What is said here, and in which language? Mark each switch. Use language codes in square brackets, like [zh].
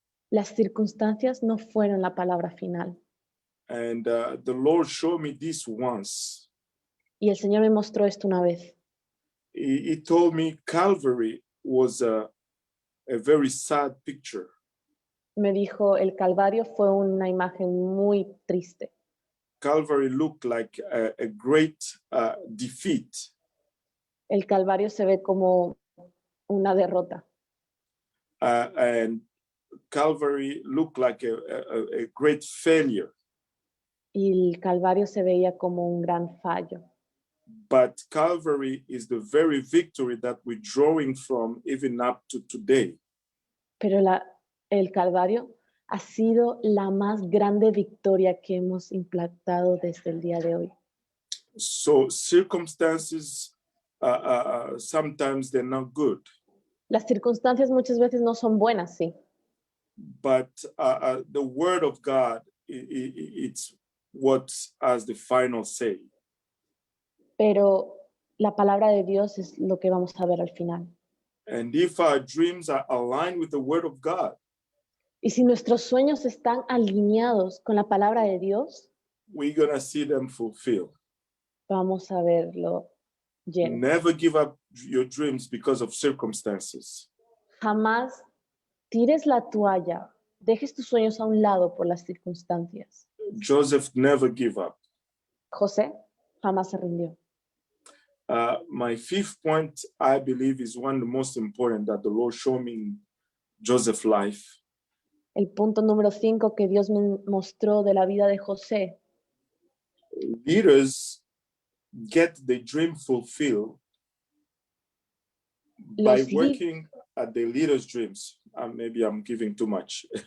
[es] Las circunstancias no fueron la palabra final. [en] And the Lord showed me this once. [es] Y el Señor me mostró esto una vez. [en] He told me Calvary was a very sad picture. [es] Me dijo, el Calvario fue una imagen muy triste. [en] Calvary looked like a great defeat. [es] El Calvario se ve como una derrota. [en] And Calvary looked like a great failure. [es] Y el Calvario se veía como un gran fallo. [en] But Calvary is the very victory that we're drawing from even up to today. [es] Pero el Calvario ha sido la más grande victoria que hemos implantado desde el día de hoy. [en] So circumstances, sometimes they're not good, [es] Las circunstancias muchas veces no son buenas, sí, [en] but the word of God, it's what has the final say. [es] pero la palabra de Dios es lo que vamos a ver al final. [en] And if our dreams are aligned with the word of God, [es] Y si nuestros sueños están alineados con la palabra de Dios, [en] we're going to see them fulfilled. [es] vamos a verlo lleno. [en] Never give up your dreams because of circumstances. [es] Jamás tires la toalla, dejes tus sueños a un lado por las circunstancias. [en] Joseph never give up. [es] José jamás se rindió. [en] My 5th point, I believe, is one of the most important that the Lord showed me in Joseph's life. [es] El punto número 5 que Dios me mostró de la vida de José. [en] Leaders get the dream fulfilled by [es] Los [en] working at the leaders' dreams. Maybe I'm giving too much.